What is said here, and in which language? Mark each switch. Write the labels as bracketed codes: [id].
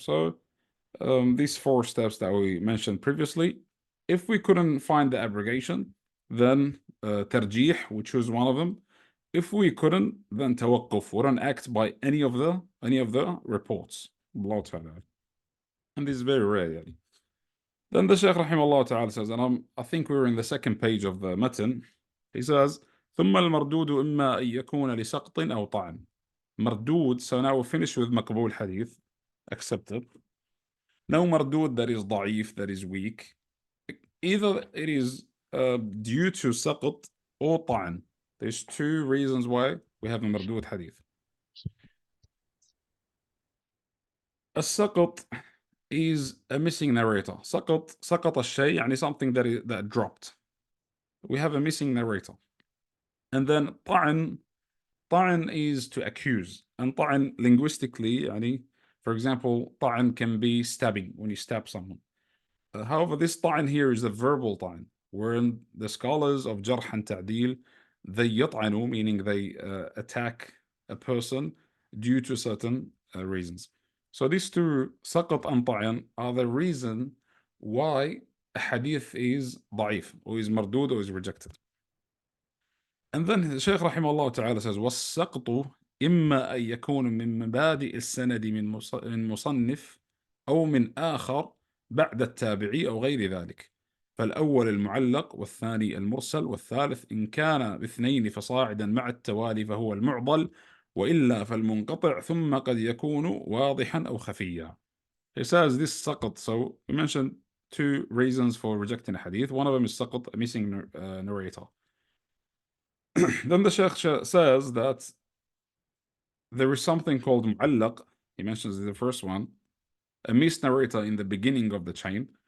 [en] So these 4 steps that we mentioned previously, if we couldn't find the abrogation, then tarjih, we choose one of them. If we couldn't, then tawaqquf, we don't act by any of the reports. Wallahu ta'ala. And this is very rare. Yani. Then the Shaykh rahimahullah ta'ala says, and I think we're in the 2nd page of the matan. He says, [ar] ثم المردود إما أن يكون لسقط أو طعن. [en] Mardud, so now we finish with مقبول hadith, accepted. Now mardud that is ضعيف, that is weak. Either it is due to saqt or طعن. There's 2 reasons why we have a mardud hadith. السقط is a missing narrator. [ar] سقط الشيء يعني [en] something that dropped. We have a missing narrator. And then طعن is to accuse. And طعن linguistically يعني, for example, طعن can be stabbing, when you stab someone. However, this طعن here is a verbal طعن, wherein the scholars of jarh and ta'dil, they يطعنوا, meaning they attack a person due to certain reasons. So these 2, سقط and طعن, are the reason why a hadith is ضعيف, or is mardud, or is rejected. And then the Shaykh rahimahullah ta'ala says, [ar] والسقط إما أن يكون من مبادئ السند من مصنف أو من آخر بعد التابعي أو غير ذلك. فالأول المعلق، والثاني المرسل، والثالث إن كان باثنين فصاعدا مع التوالي فهو المعضل، وإلا فالمنقطع، ثم قد يكون واضحا أو خفيا. [en] He says this سقط. So we mentioned 2 reasons for rejecting a hadith. One of them is سقط, a missing narrator. Then the Shaykh says that there is something called mu'allaq. He mentions the first one, a missed narrator in the beginning of the chain.